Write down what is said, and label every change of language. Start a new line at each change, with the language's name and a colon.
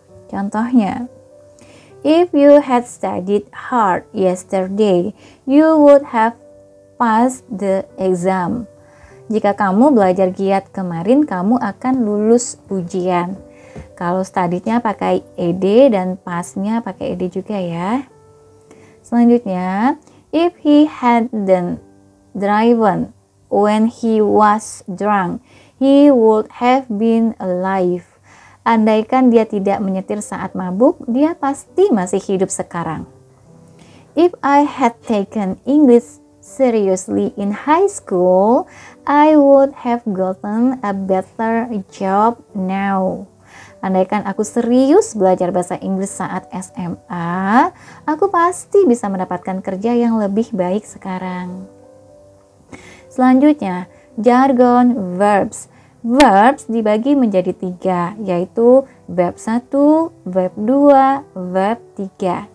English: Contohnya, if you had studied hard yesterday, you would have passed the exam.
Indonesian: Jika kamu belajar giat kemarin, kamu akan lulus ujian. Kalau studiednya pakai ed dan passnya pakai ed juga ya.
English: Selanjutnya, if he hadn't driven when he was drunk, he would have been alive.
Indonesian: Andaikan dia tidak menyetir saat mabuk, dia pasti masih hidup sekarang.
English: If I had taken English seriously in high school, I would have gotten a better job now.
Indonesian: Andaikan aku serius belajar bahasa Inggris saat SMA, aku pasti bisa mendapatkan kerja yang lebih baik sekarang. Selanjutnya, jargon verbs. Verbs dibagi menjadi 3, yaitu verb 1, verb 2, verb 3.